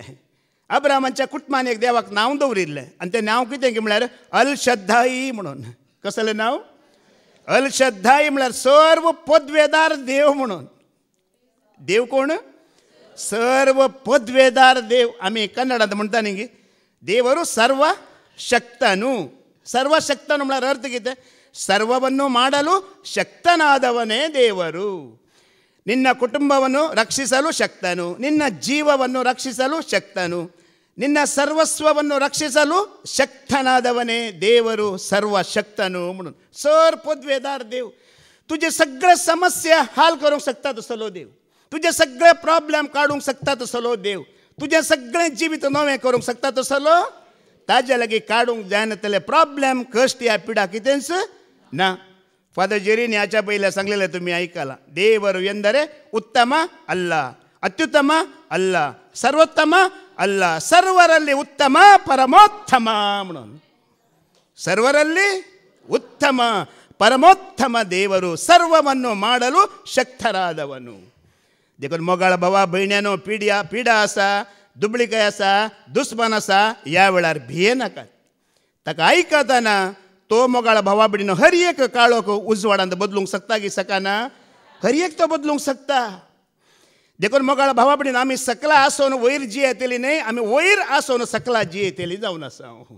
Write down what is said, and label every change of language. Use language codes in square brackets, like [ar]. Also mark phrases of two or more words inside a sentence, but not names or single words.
[kok] अब्रामाच्या कुटुंबान एक देवाक नांव दवरिल्लें आनी तें नांव कितें गी म्हळ्यार अल शद्धाई म्हणून. कसलें नांव? अल शद्धाई म्हळ्यार सर्व पदवेदार देव म्हणून. देव कोण? सर्व पदवेदार देव. आमी कन्नडांत म्हणटा न्ही गे, [kn] ದೇವರು ಸರ್ವಶಕ್ತನು. [kok] ಸರ್ವಶಕ್ತನು म्हळ्यार अर्थ कितें? [kn] ಸರ್ವವನ್ನು ಮಾಡಲು ಶಕ್ತನಾದವನೇ ದೇವರು. ನಿನ್ನ ಕುಟುಂಬವನ್ನು ರಕ್ಷಿಸಲು ಶಕ್ತನು, ನಿನ್ನ ಜೀವವನ್ನು ರಕ್ಷಿಸಲು ಶಕ್ತನು, ನಿನ್ನ ಸರ್ವಸ್ವವನ್ನು ರಕ್ಷಿಸಲು ಶಕ್ತನಾದವನೇ ದೇವರು सर्वशक्तनु म्हणून. [kok] सर पदवेदार देव. तुझे सगळे समस्या हाल करूंक शकता तसलो देव. तुझे सगळे प्रॉब्लेम काडूंक शकता तसलो देव. तुझें सगळें जिवीत नवें करूंक शकता तसलो. ताजे लागीं काडूंक जायनातले प्रॉब्लेम, कश्ट ह्या पिडा कितेंच ना. फादर जेरीन ह्याच्या पयलें सांगलेलें तुमी आयकलां. [kn] देವರು ಎಂದರೆ ಉತ್ತಮ ಅಲ್ಲ, ಅತ್ಯುತ್ತಮ ಅಲ್ಲ, ಸರ್ವೋತ್ತಮ ಅಲ್ಲ, ಸರ್ವರಲ್ಲಿ ಉತ್ತಮ ಪರಮೋತ್ತಮ म्हणून. ಸರ್ವರಲ್ಲಿ ಉತ್ತಮ ಪರಮೋತ್ತಮ ದೇವರು, ಸರ್ವವನ್ನು ಮಾಡಲು ಶಕ್ತರಾದವನು. [kok] देखून मोगाळ भावा भयण्यानो, पिडा आसा, दुबळीकाय आसा, दुस्मान आसा, ह्या वेळार भिये नाकात. ताका आयकताना तो मोगाळ भावा भयणीनो हर एक काळोख उजवाडांत बदलूंक शकता की सकाना? हर एक तो बदलूंक शकता. देखून मोगाळ भावा भयणीन आमी सकला आसोन वयर जी येतली न्हय, आमी वयर आसोन सकला जी येतली जावन आसा.